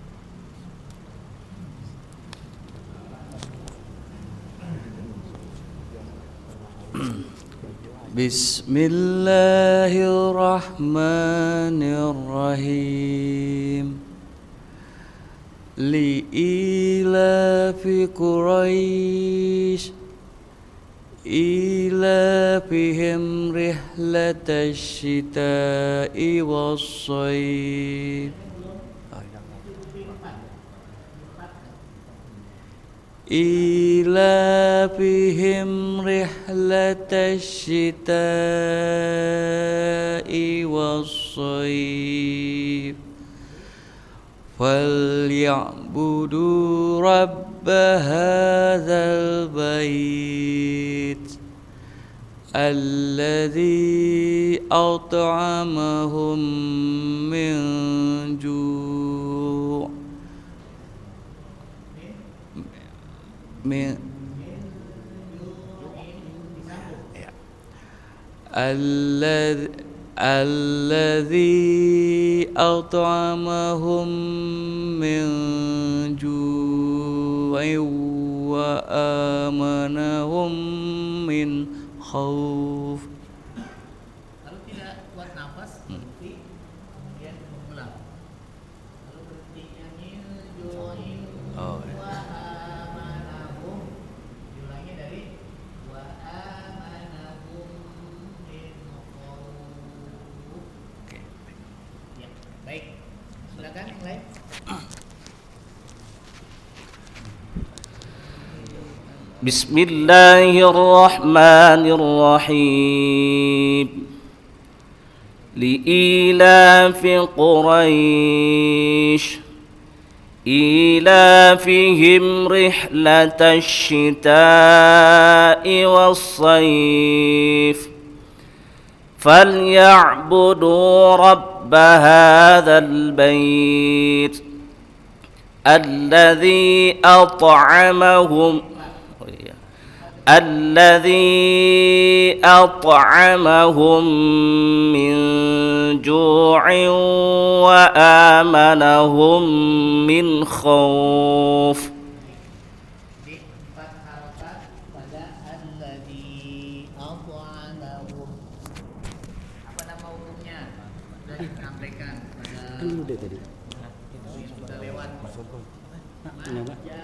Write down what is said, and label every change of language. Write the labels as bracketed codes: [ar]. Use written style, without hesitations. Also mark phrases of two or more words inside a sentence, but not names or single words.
[ar] Bismillahirrahmanirrahim. لإيلاف قريش إيلافهم رحلة الشتاء والصيف. إيلافهم رحلة الشتاء والصيف. فليعبدوا رب هذا البيت الذي أطعمهم من جوع' من الذي أطعمهم من جوع وآمنهم من خوف. [id] Kalau tidak kuat nafas, berhenti, kemudian mengulang. Lalu berhentinya min Oh. [ar] وآمنهم, [id] diulangi dari [ar] وآمنهم من خوف. [id] Oke. Ya, baik. Silakan yang lain. [ar] Bismillahirrahmanirrahim. لإيلاف قريش إيلافهم رحلة الشتاء والصيف. فليعبدوا رب هذا البيت الذي أطعمهم الذي أطعمهم من جوع وآمنهم من خوف. [id] Di 4 harokat pada [ar] الذي أطعمهم. [id] Apa nama hukumnya? Sudah disampaikan pada udah tadi. sudah lewat. Kenapa?